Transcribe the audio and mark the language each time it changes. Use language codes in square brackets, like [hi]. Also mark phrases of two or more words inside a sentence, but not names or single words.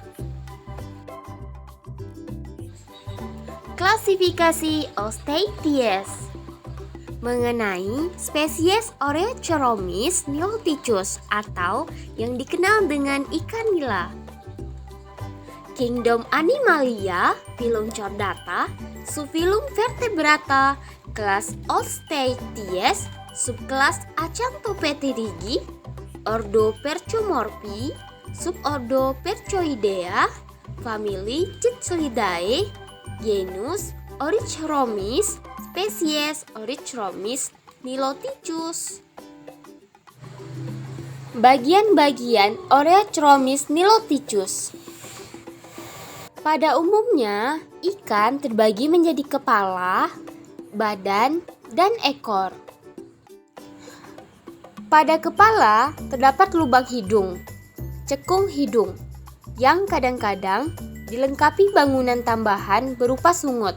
[id] Klasifikasi osteitis mengenai spesies Oreochromis niloticus atau yang dikenal dengan ikan nila. Kingdom Animalia, Phylum Chordata, Subphylum Vertebrata, kelas Osteitis, subkelas Acanthopterygi, ordo Percomorphi, subordo Percoidea, famili Cichlidae, genus Oreochromis, spesies Oreochromis niloticus. Bagian-bagian Oreochromis niloticus. Pada umumnya, ikan terbagi menjadi kepala, badan, dan ekor. Pada kepala terdapat lubang hidung, cekung hidung, yang kadang-kadang dilengkapi bangunan tambahan berupa sungut.